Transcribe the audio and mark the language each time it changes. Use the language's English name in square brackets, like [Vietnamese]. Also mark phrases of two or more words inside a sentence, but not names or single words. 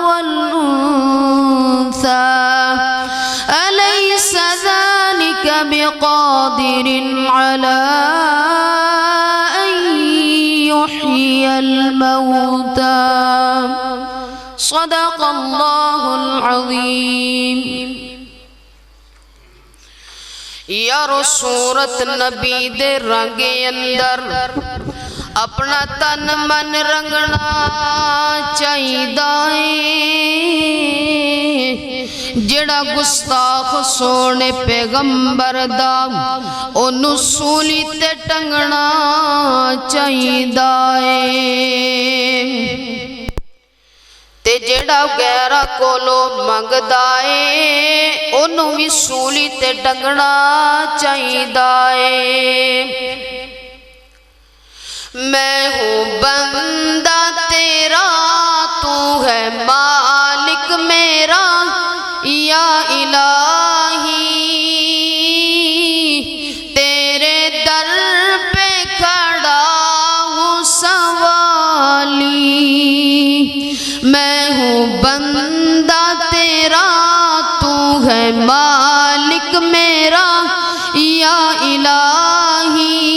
[Arabic] والأنثى أليس ذلك بقادر على أن يحيي الموتى صدق الله العظيم۔ [Punjabi] یار صورت نبی دے رنگ اندر اپنا تن من رنگنا چاہیدا ہے، جڑا گستاخ سونے پیغمبر دا اونوں سولی تے ٹنگنا چاہیدا ہے، تے جڑا غیرہ کولو منگدا اے اونوں وی سولی تے ٹنگنا چاہیدا اے۔ [Urdu] میں ہوں بندہ تیرا تو ہے مالک میرا یا الہی، تیرے در پہ کھڑا ہوں سوالی، میں ہوں بندہ تیرا تو ہے مالک میرا یا الہی،